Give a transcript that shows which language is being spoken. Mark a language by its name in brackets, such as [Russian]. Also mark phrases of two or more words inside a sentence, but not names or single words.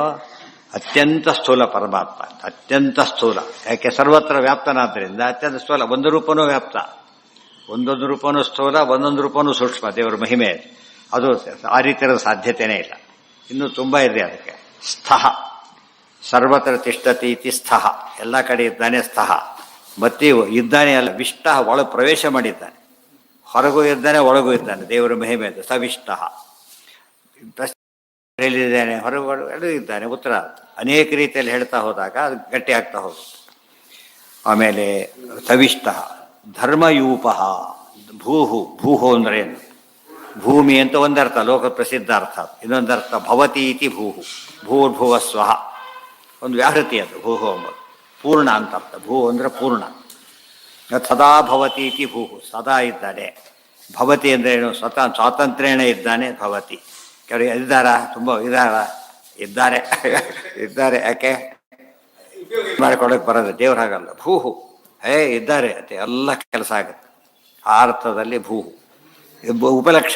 [Kannada] ಅತ್ಯಂತ ಸ್ಥೂಲ ಪರಮಾತ್ಮ, ಅತ್ಯಂತ ಸ್ಥೂಲ. ಯಾಕೆ? ಸರ್ವತ್ರ ವ್ಯಾಪ್ತನಾದ್ದರಿಂದ ಅತ್ಯಂತ ಸ್ಥೂಲ. ಒಂದು ರೂಪನೂ ವ್ಯಾಪ್ತ, ಒಂದೊಂದು ರೂಪನೂ ಸ್ಥೂಲ, ಒಂದೊಂದು ರೂಪನೂ ಸೂಕ್ಷ್ಮ. ದೇವರ ಮಹಿಮೆ ಅದು. ಆ ರೀತಿಯ ಸಾಧ್ಯತೆಯೇ ಇಲ್ಲ. ಇನ್ನು ತುಂಬಾ ಇದೆ ಅದಕ್ಕೆ. [Sanskrit] ಸ್ಥಃ ಸರ್ವತ್ರ ತಿಷ್ಠತಿ ಇತಿ ಸ್ಥಃ. [Kannada] ಎಲ್ಲ ಕಡೆ ಇದ್ದಾನೆ ಸ್ಥಃ. ಮತ್ತೆ ಇದ್ದಾನೆ ಅಲ್ಲ, ವಿಷ್ಟ ಒಳಗೆ ಪ್ರವೇಶ ಮಾಡಿದ್ದಾನೆ. ಹೊರಗೂ ಇದ್ದಾನೆ, ಒಳಗೂ ಇದ್ದಾನೆ. ದೇವರ ಮಹಿಮೆ ಅದು ಸವಿಷ್ಟ. ಹೇಳಿದ್ದಾನೆ, ಹೊರಗೂ ಇದ್ದಾನೆ. ಉತ್ತರ ಅನೇಕ ರೀತಿಯಲ್ಲಿ ಹೇಳ್ತಾ ಹೋದಾಗ ಅದು ಗಟ್ಟಿ ಆಗ್ತಾ ಹೋಗುತ್ತೆ. ಆಮೇಲೆ ಸವಿಷ್ಟ ಧರ್ಮಯೂಪ. ಭೂಹು. ಭೂಹು ಅಂದ್ರೆ ಏನು? ಭೂಮಿ ಅಂತ ಒಂದರ್ಥ, ಲೋಕ ಪ್ರಸಿದ್ಧ ಅರ್ಥ. ಇನ್ನೊಂದರ್ಥ [Sanskrit] ಭವತಿ ಇತಿ ಭೂಹು. ಭೂರ್ಭುವ ಸ್ವಹ [Kannada] ಒಂದು ವ್ಯಾಹೃತಿ ಅದು. ಭೂಹು ಎಂಬುದು ಪೂರ್ಣ ಅಂತ ಅರ್ಥ. ಭೂ ಅಂದ್ರೆ ಪೂರ್ಣ. [Sanskrit] ಸದಾ ಭವತಿ ಇತಿ ಭೂಹು. [Kannada] ಸದಾ ಇದ್ದಾನೆ. ಭವತಿ ಅಂದ್ರೆ ಏನು? ಸ್ವಾತಂತ್ರ್ಯನೇ ಇದ್ದಾನೆ ಭವತಿ. ಕೆಲವು ಇದ್ದಾರ, ತುಂಬ ಇದ್ದಾರೆ. ಯಾಕೆ ಮಾಡಿಕೊಡಕ್ಕೆ ಬರೋದು? ದೇವ್ರ ಹಾಗಲ್ಲ. ಭೂಹು ಇದ್ದಾರೆ ಅಂತ ಎಲ್ಲ ಕೆಲಸ ಆಗುತ್ತೆ. ಆ ಅರ್ಥದಲ್ಲಿ ಭೂಹು ಉಪಲಕ್ಷಣ.